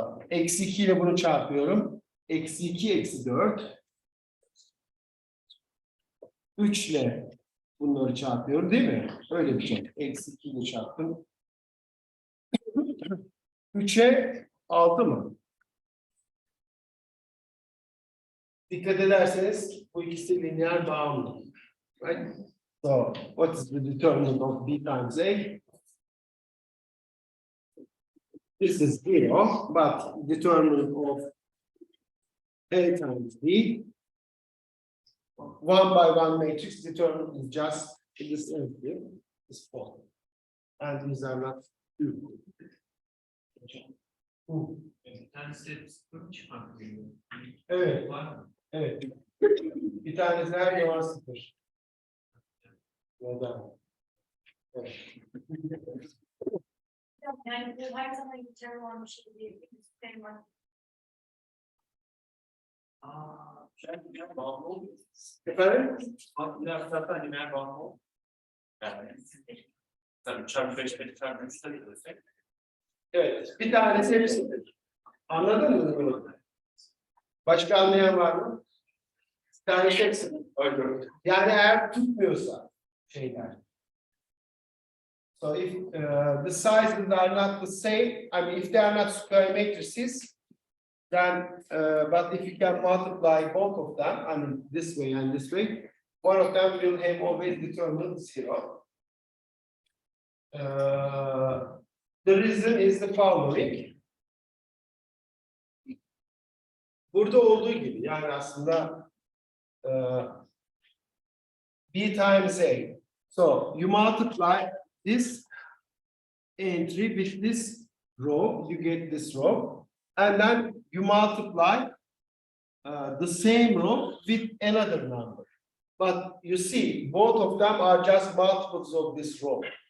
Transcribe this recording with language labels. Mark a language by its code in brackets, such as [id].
[tr] Eksi 2 ile bunu çarpıyorum. Eksi 2 eksi 4. 3 ile Bunları çarpıyorum değil mi? Öyle bir şey. Eksi 2 ile çarptım. 3'e 6 mı? Dikkat ederseniz bu ikisi lineer bağımlı. [en] Right? So, what is the determinant of B times A? This is 0, but determinant of A times B, one by one matrix determinant is just this empty, this 4. And these are not 2. [tr] Bir tanesi sıfır çıkartıyor. Evet. Var mı? Evet. Bir tanesi her zaman 0. Neden? Evet. Yani bu her zaman geçerli olan bir şey değil. Bir sistem var. Lineer bağımlı oluyor. Efendim? Lineer zaten lineer bağımlı oluyor. Yani tabii çarpı 5 ve çarpı 3 de bilirsek. Evet. Bir tanesi hep 0. Anladın mı bunu? Başka anlayan var mı? Bir tanesi hep 0. Öyle. Yani eğer tutmuyorsa şeyler. [en] So if the sizes are not the same, I mean if they are not square matrices, then but if you can multiply both of them, I mean this way and this way, one of them will have always determinant 0. The reason is the following. [tr] Burada olduğu gibi yani aslında B times A. [en] So you multiply this entry with this row, you get this row, and then you multiply the same row with another number. But you see, both of them are just multiples of this row.